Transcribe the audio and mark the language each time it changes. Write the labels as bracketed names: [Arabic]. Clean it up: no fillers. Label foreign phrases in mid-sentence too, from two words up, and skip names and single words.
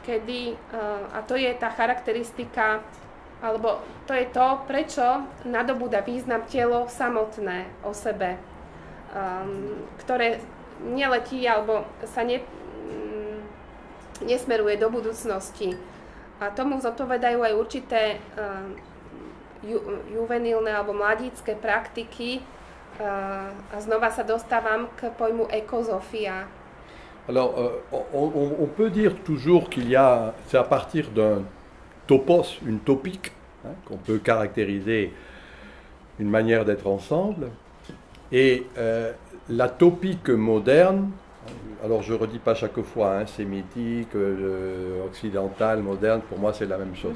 [Slovak] kedy, a to je tá charakteristika, alebo to je to, prečo nadobúda význam telo samotné o sebe, ktoré neletí alebo sa nesmeruje do budúcnosti. A tomu zodpovedajú aj určité juvenilné alebo mladícke praktiky. A znova sa dostávam k pojmu ekozofia. [French] Alors, on peut dire toujours qu'il y a, c'est à partir d'un topos, une topique, hein, qu'on peut caractériser une manière d'être ensemble. Et la topique moderne, alors je ne redis pas chaque fois, hein, sémitique, occidentale, moderne, pour moi c'est la même chose.